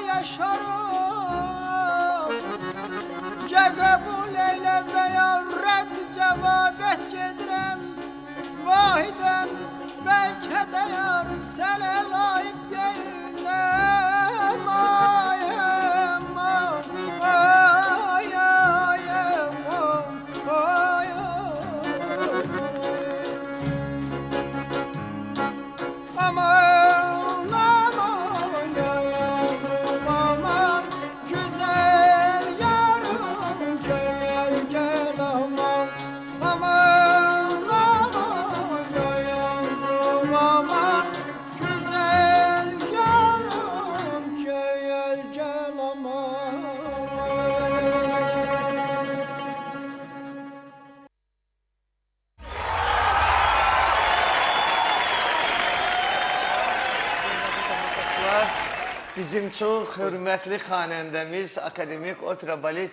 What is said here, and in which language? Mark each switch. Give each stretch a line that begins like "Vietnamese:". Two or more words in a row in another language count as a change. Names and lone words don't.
Azerbaijani: yaşarım Ya qəbul eylə və ya rədd cavab et gedirəm Vahidəm bəlkə də yarım sənə layiq deyiləm Ayəm, ayəm,
Turkish: aman, aman, aman Güzel yarım gel gel aman Aman, aman, aman Güzel yarım gel gel aman
Azerbaijani: Bizim çox hörmətli xanəndəmiz, Akademik Opera Balet